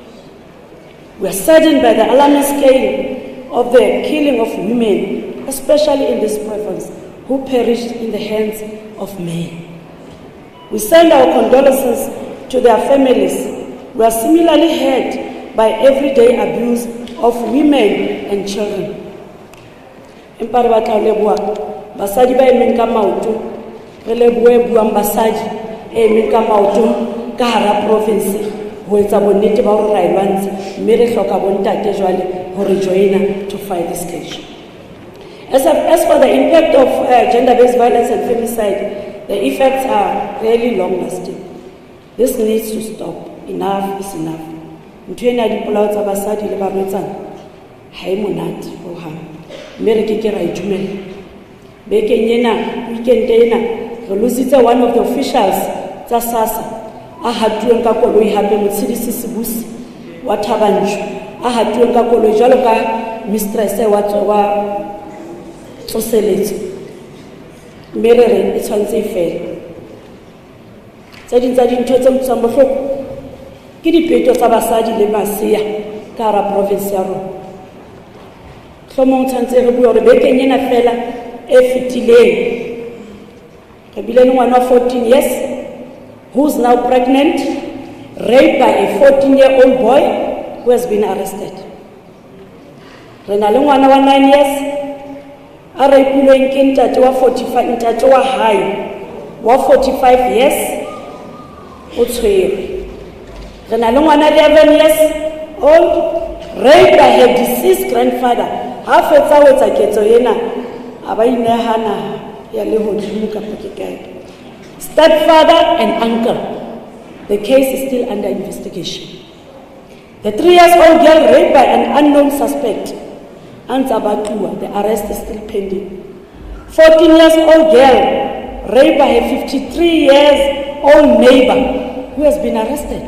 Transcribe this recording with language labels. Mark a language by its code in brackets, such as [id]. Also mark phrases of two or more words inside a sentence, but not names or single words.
[en] We are saddened by the alarming scale of the killing of women, especially in this province, who perished in the hands of men. We send our condolences to their families. We are similarly hurt by everyday abuse of women and children. [st] Empa re batla ho leboha basadi ba emeng ka maoto, re lebohe buang basadi e emeng ka maoto ka hara province ho etsa bonnete ba hore ra e lwantsha, mme re hloka bontate jwale hore joina [en] to fight this case. As for the impact of gender-based violence and femicide, the effects are really long-lasting. This needs to stop. Enough is enough. [st] Ntho ena dipolao tsa basadi le barwetsana ha e monate ho hang. Mme re ke ra itumela. Bekeng ena, weekend ena, re lositse [en] one of the officials [st] tsa SASSA a hatuweng ka koloi hape motshedisi Sebusi wa Thabantsho a hatuweng ka koloi jwalo ka mistress wa tsoseletso. Mme re re e tshwantse e fele. Tse ding tsa dintho tse motho bohloko ke dipeto tsa basadi le masea ka hara province ya rona. Hlomong tshwantse re bue hore bekeng ena fela e fetileng re bile le ngwana wa 14 [en] years who's now pregnant, raped by a 14-year-old boy who has been arrested. [st] Re na le ngwana wa 9 years a rapilweng ke ntate wa 45, ntate wa hae wa 45 years o tshwere. Re na le ngwana [en] 11 years old raped by her deceased grandfather. Ha fetsa ho etsa ketso ena a ba inehana ya lehodimo kapa ke kae. Stepfather and uncle. The case is still under investigation. The 3-year-old girl raped by an unknown suspect. Anzabatua, the arrest is still pending. 14-year-old girl raped by her 53-year-old neighbor who has been arrested.